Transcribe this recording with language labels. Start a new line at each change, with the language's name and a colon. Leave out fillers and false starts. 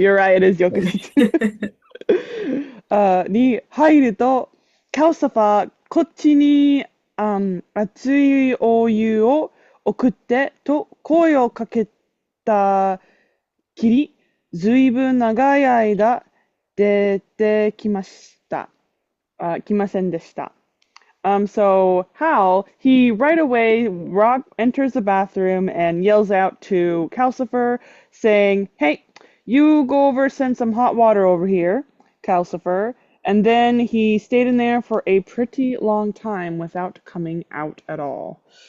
English: you're right, it is Yokushitsu.
Japanese: に入ると、カウサファー、こっちに、熱いお湯を送ってと声をかけたきり、ずいぶん長い間出てきました。来ませんでした。
English: So Hal, he right away enters the bathroom and yells out to Calcifer, saying, "Hey, you go over, send some hot water over here, Calcifer." And then he stayed in there for a pretty long time without coming out at all.